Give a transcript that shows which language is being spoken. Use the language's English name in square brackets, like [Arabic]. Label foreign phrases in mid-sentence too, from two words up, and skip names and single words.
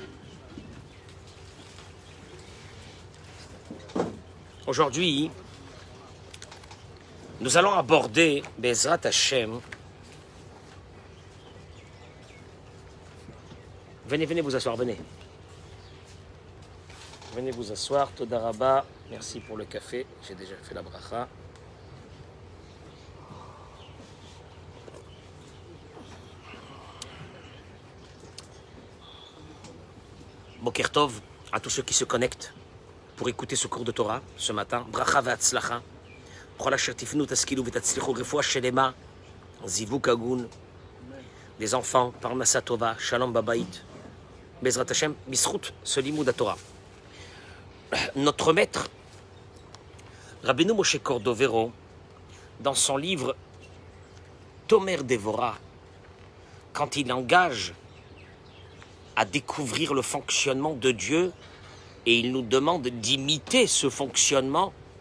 [French] Aujourd'hui, nous allons aborder [Hebrew] בעזרת השם. [French] Venez, venez vous asseoir, venez. Venez vous asseoir, [Hebrew] תודה רבה. [French] Merci pour le café, j'ai déjà fait la bracha. [Hebrew] בוקר טוב [French] à tous ceux qui se connectent pour écouter ce cours de Torah ce matin. [Hebrew] ברכה והצלחה. כל אשר תפנו תשכילו ותצליחו רפואה שלמה. זיווג הגון. [French] Des enfants, [Hebrew] פרנסה טובה, שלום בבית. בעזרת השם, בשורות, [French] ce limoud à Torah. Notre maître, Rabbeinu Moshe Cordovero, dans son livre Tomer Devora, quand il engage à découvrir le fonctionnement de Dieu et il nous demande d'imiter ce fonctionnement,